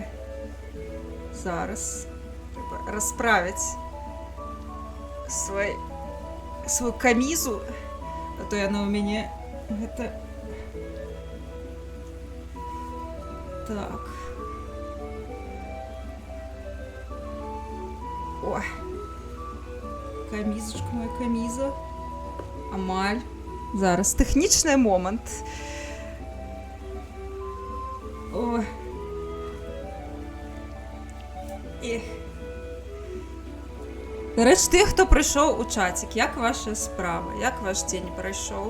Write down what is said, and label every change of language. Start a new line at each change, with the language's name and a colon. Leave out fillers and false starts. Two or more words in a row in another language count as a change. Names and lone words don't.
Belarusian: Зараз трэба расправіць свою камізу, а то яна ў мяне гэта Так. Ой.
Ukrainian: Камізочка моя, каміза.
Belarusian: Амаль.
Ukrainian: Зараз технічний момент. Ой. Ех. До речі, тих, хто прийшов у чатик, як ваша справа? Як ваш день пройшов?